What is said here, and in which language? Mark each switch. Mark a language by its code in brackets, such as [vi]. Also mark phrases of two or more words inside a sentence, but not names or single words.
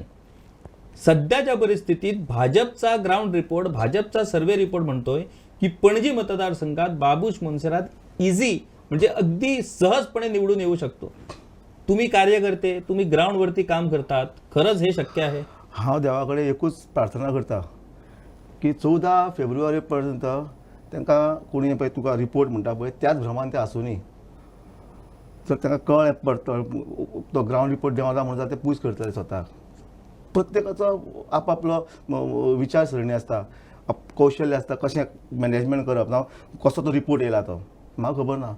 [mr] सध्याच्या परिस्थितीत भाजपचा [en] ground report, [mr] भाजपचा [en] survey report [mr] म्हणतोय की पणजी मतदारसंघात बाबूश मनसरात इझी म्हणजे अगदी सहजपणे निवडून येऊ शकतो. तुम्ही कार्यकर्ते, तुम्ही ग्राउंडवरती काम करतात, खरंच हे शक्य आहे? [kok] हांव देवा कडेन एकूच प्रार्थना करता की 14 फेब्रुवारी पर्यंत तांकां कोणी पळय तुका रिपोर्ट म्हणटा पळय त्याच भ्रमान ते आसूं न्ही. जर तांकां कळ्ळें पडटलो तो [en] ground report [kok] देंवला म्हणून जाल्यार ते पूस करतले स्वताक. प्रत्येकाचो आपापलो विचारसरणी आसता, कौशल्य आसता, कशें मॅनेजमेंट करप ना, कसो तो रिपोर्ट येयला तो म्हाका खबर ना.